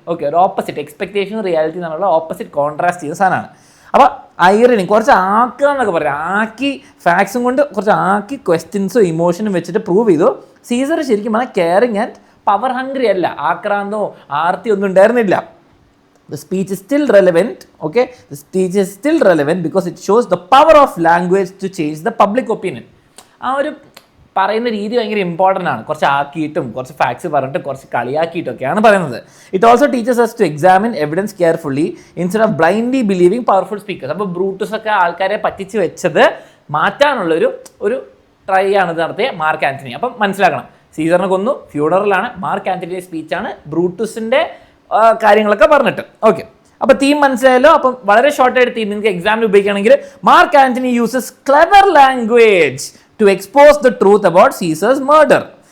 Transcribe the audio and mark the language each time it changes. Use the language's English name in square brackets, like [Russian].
[Malayalam] Okay, ഒരു opposite expectation reality എന്നുള്ള opposite contrast ചെയ്യുന്ന സാധനമാണ്. അപ്പോൾ ഐറണി കുറച്ച് ആക്കുക എന്നൊക്കെ പറയാം, ആക്കി ഫാക്ട്സും കൊണ്ട് കുറച്ച് ആക്കി ക്വസ്റ്റ്യൻസും ഇമോഷനും വെച്ചിട്ട് പ്രൂവ് ചെയ്തു. സീസർ ശരിക്കും പറഞ്ഞാൽ കെയറിങ് ആൻഡ് പവർ ഹംഗ്രി അല്ല, ആക്രാന്തമോ ആർത്തിയോ ഒന്നും ഉണ്ടായിരുന്നില്ല. [English] The speech is still relevant, okay? The speech is still relevant because it shows the power of language to change the public opinion. [Malayalam] ആ ഒരു പറയുന്ന രീതി ഭയങ്കര ഇമ്പോർട്ടൻ്റ് ആണ്. കുറച്ച് ആക്കിയിട്ടും കുറച്ച് ഫാക്ട്സ് പറഞ്ഞിട്ട് കുറച്ച് കളിയാക്കിയിട്ടൊക്കെയാണ് പറയുന്നത്. [English] It also teachers us to examine evidence carefully instead of blindly believing powerful speakers. [Malayalam] അപ്പോൾ ബ്രൂട്ടസ് ഒക്കെ ആൾക്കാരെ പറ്റിച്ച് വെച്ചത് മാറ്റാനുള്ളൊരു ട്രൈ ആണ് നടത്തിയ മാർക്ക് ആന്റണി. അപ്പം മനസ്സിലാക്കണം, സീസറിനെ കൊന്നു, ഫ്യൂണറലാണ്, മാർക്ക് ആന്റണിയുടെ സ്പീച്ചാണ്, ബ്രൂട്ടസിൻ്റെ കാര്യങ്ങളൊക്കെ പറഞ്ഞിട്ട്. ഓക്കെ, അപ്പോൾ തീം മനസ്സിലായല്ലോ. അപ്പം വളരെ ഷോർട്ടായിട്ട് തീം നിങ്ങൾക്ക് എക്സാമിന് ഉപയോഗിക്കുകയാണെങ്കിൽ, [English] Mark Antony uses clever language to expose the truth about Caesar's murder.